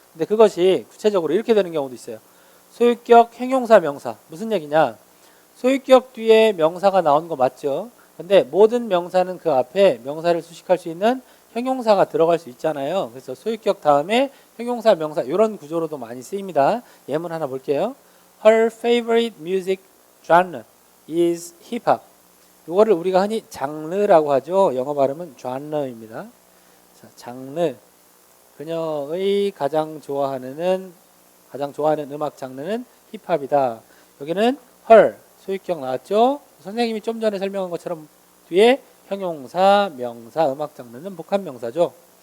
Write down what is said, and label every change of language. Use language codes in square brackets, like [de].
[ko] 근데 그것이 구체적으로 이렇게 되는 경우도 있어요. 소유격 형용사 명사. 무슨 얘기냐? 소유격 뒤에 명사가 나온 거 맞죠? 근데 모든 명사는 그 앞에 명사를 수식할 수 있는 형용사가 들어갈 수 있잖아요. 그래서 소유격 다음에 형용사 명사, 이런 구조로도 많이 쓰입니다. 예문 하나 볼게요. [en] Her favorite music genre is hip hop. [ko] 이거를 우리가 흔히 장르라고 하죠. 영어 발음은 genre입니다. 자, 장르. 그녀의 가장 좋아하는 음악 장르는 힙합이다. 여기는 her, 소유격 나왔죠? 선생님이 좀 전에 설명한 것처럼 뒤에 형용사, 명사, 음악 장르는 복합명사죠.